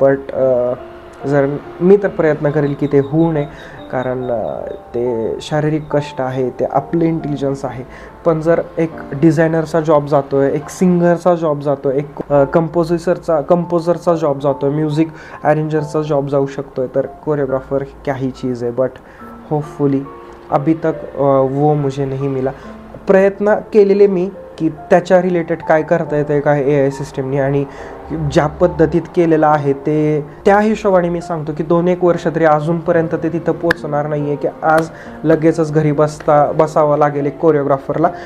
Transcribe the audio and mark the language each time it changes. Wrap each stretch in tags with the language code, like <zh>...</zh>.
<mr>But जर मी तर प्रयत्न करेल की ते होऊ नये, कारण ते शारीरिक कष्ट आहे, ते आपले इंटेलिजन्स आहे. पण जर एक डिझायनरचा जॉब जातो आहे, एक सिंगरचा जॉब जातो आहे, एक कंपोजरचा जॉब जातो आहे, म्युझिक अरेंजरचा जॉब जाऊ शकतो आहे, तर कोरियोग्राफर</mr> <hi>क्या ही चीज़ है. बट होपफुली अभी तक वो मुझे नहीं मिला.</hi> <mr>प्रयत्न केलेले मी की त्याच्या रिलेटेड काय करता येतं काय AI सिस्टीमनी, आणि ज्या पद्धतीत केलेलं आहे ते त्या हिशोबाने मी सांगतो की 2-1 वर्ष तरी अजूनपर्यंत ते तिथं पोचणार नाही आहे की आज लगेचच घरी बसावं लागेल एक कोरिओग्राफरला.</mr>